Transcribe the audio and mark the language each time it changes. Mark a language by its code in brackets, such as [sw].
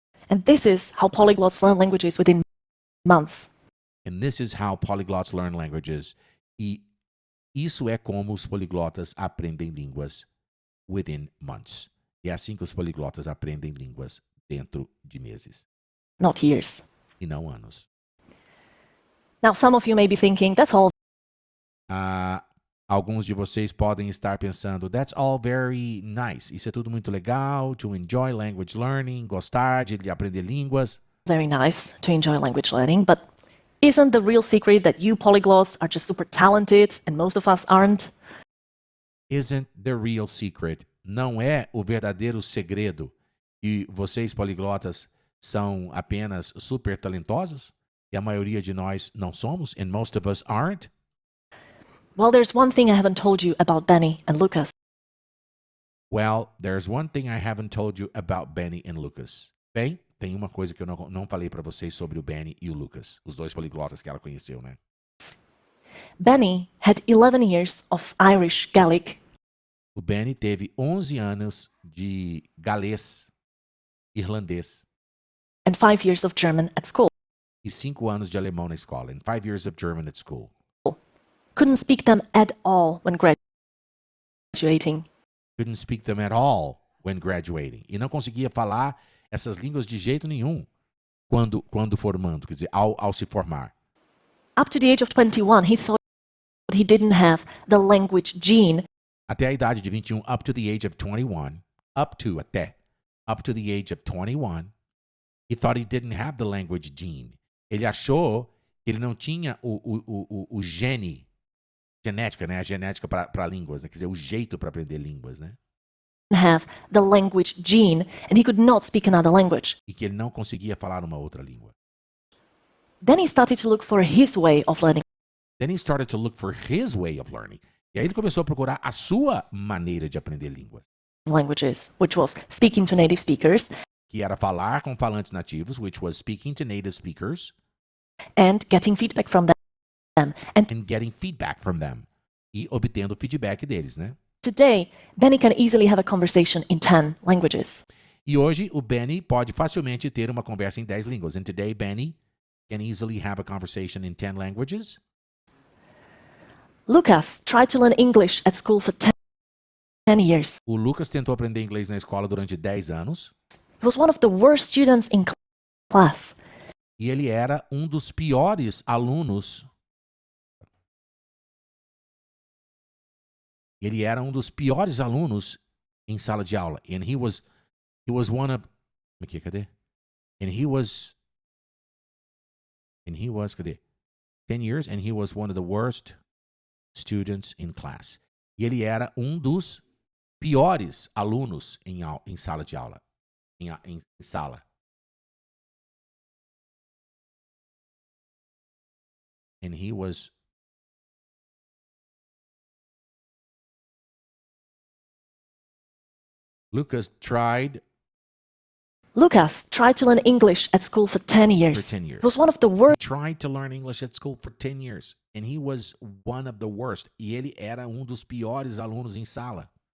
[en] And this is how polyglots learn languages within months. And this is how polyglots learn languages. [pt] E isso é como os poliglotas aprendem línguas [en] within months. [pt] E é assim que os poliglotas aprendem línguas dentro de meses, [en] Not years. [pt] e não anos. [en] Now, some of you may be thinking, that's all [pt] Alguns de vocês podem estar pensando, [en] that's all very nice. [pt] Isso é tudo muito legal, [en] to enjoy language learning, [pt] gostar de aprender línguas. [en] very nice to enjoy language learning, but isn't the real secret that you polyglots are just super talented and most of us aren't? Isn't the real secret. [pt] Não é o verdadeiro segredo. E vocês, poliglotas, são apenas super talentosos e a maioria de nós não somos, [en] and most of us aren't? Well, there's one thing I haven't told you about Benny and Lucas. Well, there's one thing I haven't told you about Benny and Lucas. [pt] Bem, tem uma coisa que eu não falei para vocês sobre o Benny e o Lucas, os dois poliglotas que ela conheceu, né? [en] Benny had 11 years of Irish Gaelic [pt] O Benny teve 11 anos de galês irlandês [en] and 5 years of German at school. [pt] e 5 anos de alemão na escola, [en] and 5 years of German at school. Couldn't speak them at all when graduating. Couldn't speak them at all when graduating. [pt] E não conseguia falar essas línguas de jeito nenhum quando formando, quer dizer, ao se formar. [en] Up to the age of 21, he thought he didn't have the language gene [pt] Até a idade de 21, [en] up to the age of 21, up to the age of 21, he thought he didn't have the language gene. [pt] Ele achou que ele não tinha o genética, né? A genética para línguas, né? Quer dizer, o jeito para aprender línguas, né? [en] have the language gene and he could not speak another language. [pt] E que ele não conseguia falar uma outra língua. [en] Then he started to look for his way of learning Then he started to look for his way of learning. [pt] E aí ele começou a procurar a sua maneira de aprender línguas, [en] languages, which was speaking to native speakers [pt] que era falar com falantes nativos, [en] which was speaking to native speakers and getting feedback from them. and getting feedback from them. [pt] E obtendo feedback deles, né? [en] Today, Benny can easily have a conversation in 10 languages. [pt] E hoje o Benny pode facilmente ter uma conversa em 10 línguas. [en] And today Benny can easily have a conversation in 10 languages. Lucas tried to learn English at school for 10 years. [pt] O Lucas tentou aprender inglês na escola durante 10 anos. [en] He was one of the worst students in class. [pt] E ele era um dos piores alunos. Ele era um dos piores alunos em sala de aula. [en] And he was one of... [pt] Aqui, cadê? [en] And he was, cadê? 10 years, and he was one of the worst students in class. [pt] E ele era um dos piores alunos em sala de aula. Em sala. [en] And he was... Lucas tried to learn English at school for 10 years. For 10 years. He was one of the worst tried to learn English at school for 10 years. And he was one of the worst. [pt] E ele era um dos piores alunos em sala.